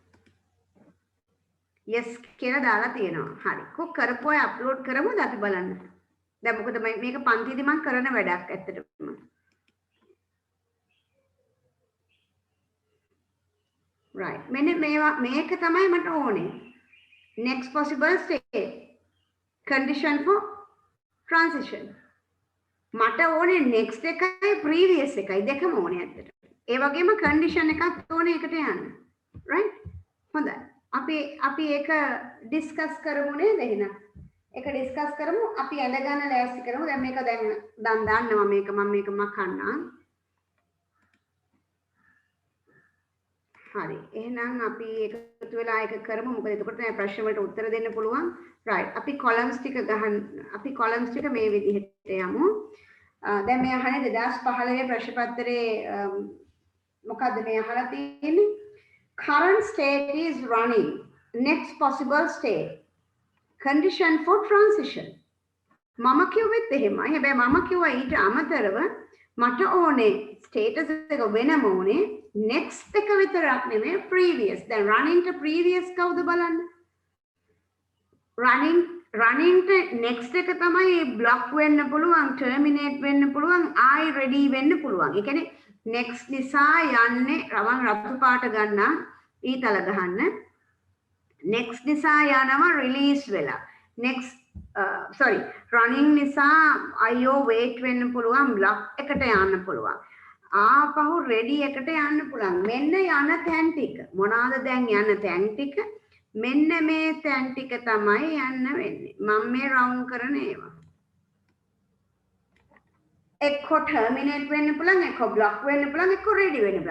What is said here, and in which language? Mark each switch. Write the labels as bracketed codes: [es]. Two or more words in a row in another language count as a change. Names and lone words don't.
[si] yes කියලා දාලා තියෙනවා. හරි. කො කරපුවා අප්ලෝඩ් කරමුද අපි බලන්න. දැන් මොකද මේක පන්තිදී මම කරන වැඩක් ඇත්තටම. [en] right. [si] මෙන්න මේක තමයි මට ඕනේ. [en] next possible state. condition for transition. [si] මට ඕනේ next එකයි previous එකයි දෙකම ඕනේ ඇත්තට. ඒ වගේම condition එකක් ඕනේ එකට යන්න. right? හොඳයි. අපි ඒක discuss කරමු නේද එහෙනම්? ඒක discuss කරමු. අපි ඇඳ ගන්න ලෑස්ති කරමු. දැන් මේක දැන් දාන්නවා මේක මම මකන්නම්. හරි. එහෙනම් අපි එකතු වෙලා ඒක කරමු. මොකද එතකොට මේ ප්‍රශ්න වලට උත්තර දෙන්න පුළුවන්. right. අපි columns ටික මේ විදිහට යමු. දැන් මේ අහන්නේ 2015 ප්‍රශ්න පත්‍රයේ මොකද්ද මේ අහලා තියෙන්නේ? [en] current state is running. next possible state. condition for transition. [si] මම කිව්වෙත් එහෙමයි. හැබැයි මම කිව්වා ඊට අමතරව මට ඕනේ status එක වෙනම ඕනේ. next එක විතරක් නෙමෙයි previous. දැන් [en] running to previous [si] කවුද බලන්න? [en] running next [si] එක තමයි block වෙන්න පුළුවන් terminate වෙන්න පුළුවන් [en] I ready [si] වෙන්න පුළුවන්. ඒ කියන්නේ next නිසා යන්නේ රවන් රතු පාට ගන්න ඊතල ගහන්න. next නිසා යනවා release වෙලා. [en] next sorry running [si] නිසා [en] IO wait [si] වෙන්න පුළුවන් block එකට යන්න පුළුවන්. ආපහු ready එකට යන්න පුළුවන්. මෙන්න යන තැන් ටික. මොනවාද දැන් යන තැන් ටික? මෙන්න මේ තැන් ටික තමයි යන්න වෙන්නේ. මම මේ රවුන්ඩ් කරන ඒවා. එක්කෝ ටර්මිනේට් වෙන්න පුළුවන්, එක්කෝ බ්ලොක් වෙන්න පුළුවන්, එක්කෝ රෙඩි වෙන්න පුළුවන්.